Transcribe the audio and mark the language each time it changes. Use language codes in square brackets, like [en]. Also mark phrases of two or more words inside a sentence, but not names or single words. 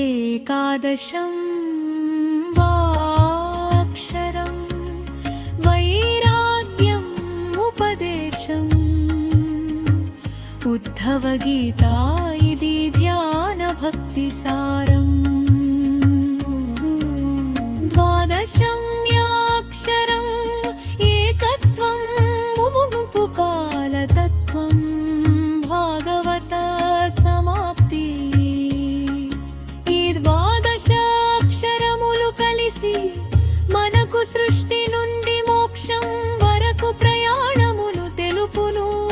[sa] एकादशं वाक्षरं वैराग्यम् उपदेशम् उद्धवगीता इति ज्ञानभक्तिसारम् द्वादशं याक्षरम् एकत्वम् मुमुपुकालतत्त्वम् भागवत समाप्ति [te] ఈ ద్వాదశాక్షరములు కలిసి మనకు సృష్టి నుండి మోక్షం వరకు ప్రయాణమును తెలుపును.